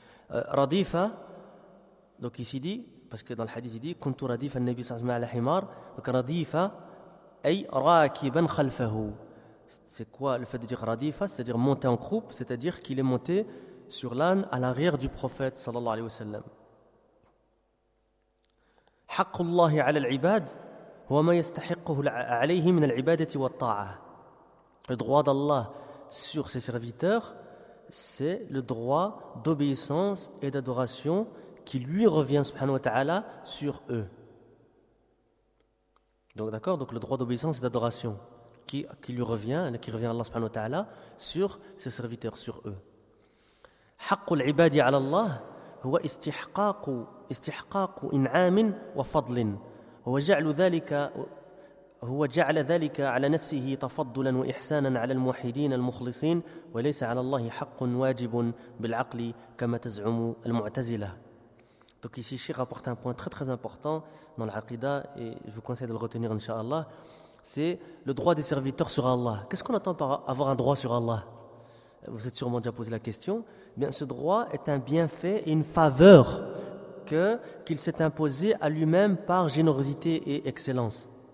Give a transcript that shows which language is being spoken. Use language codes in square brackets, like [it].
[fr] Radifa, donc ici dit, parce que dans le hadith il dit, [ar] Kuntu radifa al-Nabi sallallahu alayhi wa sallam, [fr] donc radifa, [ar] ay raakiban khalfahu. [fr] C'est quoi le fait de dire radifa? C'est-à-dire monter en croupe, c'est-à-dire qu'il est monté sur l'âne à l'arrière du prophète sallallahu alayhi wa sallam. [ar] حق الله على العباد هو ما يستحقه عليه من العبادة والطاعة. [fr] Le droit d'Allah sur ses serviteurs, c'est le droit d'obéissance et d'adoration qui lui revient subhanahu wa ta'ala sur eux. Donc d'accord, donc le droit d'obéissance et d'adoration qui revient à Allah subhanahu wa ta'ala sur ses serviteurs, sur eux. [ar] حق العباد على الله هو استحقاق استحقاق إنعام وفضل هو جعل ذلك هو جعل ذلك على نفسه تفضلا وإحسانا على الموحدين المخلصين وليس على الله حق واجب بالعقل كما تزعم المعتزلة. [fr] Donc ici, Cheikh rapporte un point très très important dans l'aqida, et je vous conseille de le retenir inshallah. C'est le droit des serviteurs sur Allah. Qu'est-ce qu'on attend par avoir un droit sur Allah? Vous êtes sûrement déjà posé la question. Bien, ce droit est un bienfait et une faveur qu'il s'est imposé à lui-même par générosité et excellence.